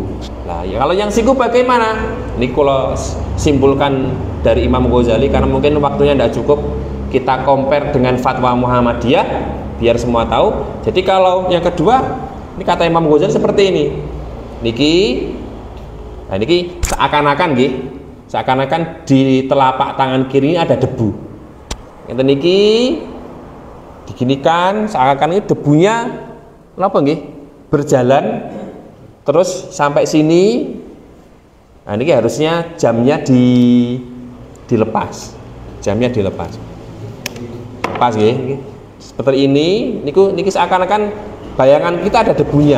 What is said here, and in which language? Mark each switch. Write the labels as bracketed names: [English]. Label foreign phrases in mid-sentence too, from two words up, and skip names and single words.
[Indonesian] Nah, ya kalau yang siku bagaimana? Ini kalau simpulkan dari Imam Ghazali karena mungkin waktunya tidak cukup. kita compare dengan fatwa Muhammadiyah biar semua tahu. Jadi kalau yang kedua, ini kata Imam Ghazali seperti ini. Nah niki seakan-akan nggih, seakan-akan di telapak tangan kiri ini ada debu. [Javanese] Ngeten niki [Indonesian] diginikan, seakan-akan ini debunya [Javanese] napa nggih? [Indonesian] Berjalan terus sampai sini. Nah ini harusnya jamnya dilepas. Jamnya dilepas. Pas nggih. Seperti ini, niki seakan-akan bayangan kita ada debunya.